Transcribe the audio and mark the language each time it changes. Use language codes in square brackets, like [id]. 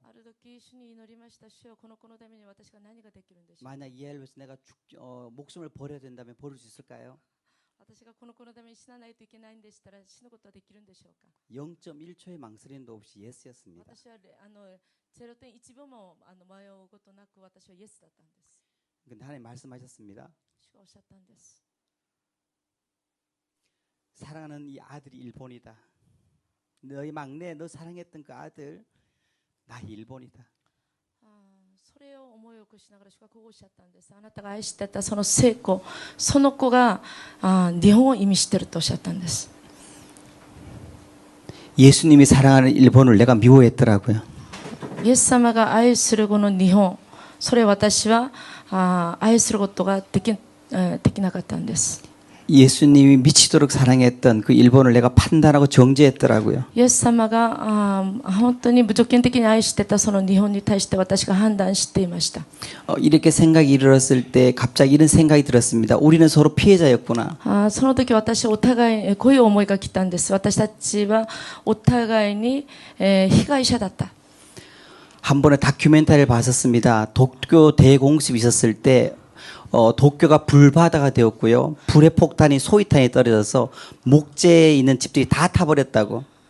[ja] ある時主に祈りました主よこの子のために私が何ができるんでしょう [ko] 만약 이 아이를 위해서 내가 목숨을 버려야 된다면 버릴 수 있을까요? [ja] 私がこの子のために死なないといけないんでしたら死ぬことはできるんでしょうか [ko] 0.1초의 망설임도 없이 예스였습니다. [ja] 私は0.1秒も迷うことなく私はイエスだったんです [ko] 근데 하나님 말씀하셨습니다. [ja] 主がおっしゃったんです [ko] 사랑하는 이 아들이 일본이다. 너희 막내 너 사랑했던 그 아들 나 일본이다. [ja] それを思い起こしながら主がこうおっしゃったんです。あなたが愛してたその聖子、その子が日本を意味しているとおっしゃったんです。 [ko] 예수님이 사랑하는 일본을 내가 미워했더라고요. [ja] イエス様が愛するこの日本、それを私は愛することができなかったんです。 [ko] 예수님이 미치도록 사랑했던 그 일본을 내가 판단하고 정죄했더라고요. [ja] イエス様が本当に無条件的に愛してたその日本に対して私が判断していました。 [ko] 이렇게 생각이 일어났을 때 갑자기 이런 생각이 들었습니다. 우리는 서로 피해자였구나. [ja] その時私お互いこういう思いが来たんです。私たちはお互いに被害者だった。 [ko] 한 번에 다큐멘터리를 봤었습니다. 도쿄 대공습이 있었을 때 도쿄가 불바다가 되었고요. 불의 폭탄이 소위탄이 떨어져서 목재에 있는 집들이 다 타버렸다고.